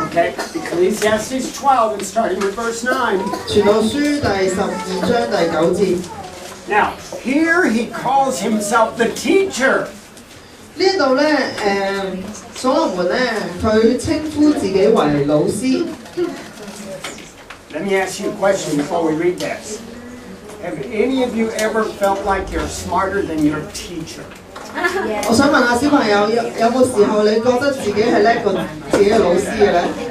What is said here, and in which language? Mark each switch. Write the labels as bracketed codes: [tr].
[en] Okay, Ecclesiastes 12 and starting with verse 9. [zh] 傳道書第12章第9節。 [en] Now, here he calls himself the teacher. [zh] 呢度咧，所羅門咧，佢稱呼自己為老師。 [en] Let me ask you a question before we read this. Have any of you ever felt like you're smarter than your teacher? [zh] 我想問下小朋友，有冇時候你覺得自己係叻過自己嘅老師嘅咧？